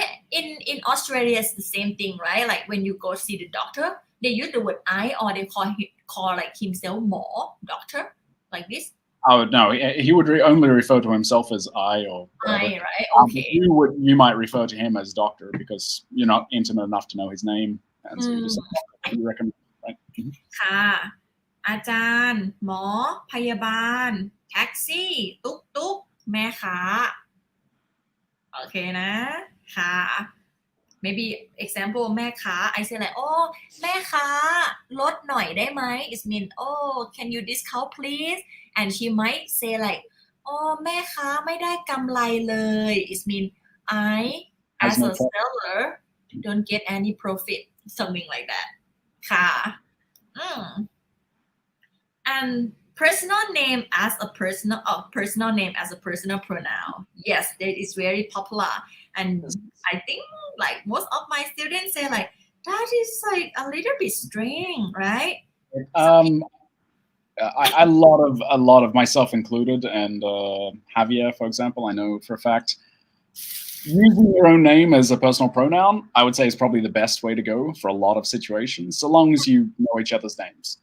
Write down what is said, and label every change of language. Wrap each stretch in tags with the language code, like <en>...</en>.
<en>In Australia, it's the same thing, right? Like when you go see the doctor, they use the word I, or they call like himself หมอ doctor, like this. Oh no, he would only refer to himself as I or whatever. I, right? Okay. You might refer to him as doctor because you're not intimate enough to know his name, and so you just say, you recommend, right?</en> <th>ค่ะ อาจารย์ หมอ พยาบาล แท็กซี่ ตุ๊กแม่ค้า โอเคนะ ค่ะ</th> <en>maybe example แม่ค้า I say like</en> <th>แม่ค้าลดหน่อยได้ไหม</th> <en>it mean can you discount please, and she might say like</en> <th>แม่ค้าไม่ได้กำไรเลย</th> <en>it mean I as a seller don't get any profit, something like that ค่ะ and personal name as a personal name as a personal pronoun. Yes, that is very popular, and I think like most of my students say like that is like a little bit strange, right? A lot of myself included, and Javier, for example, I know for a fact, using your own name as a personal pronoun, I would say is probably the best way to go for a lot of situations, so long as you know each other's names.</en>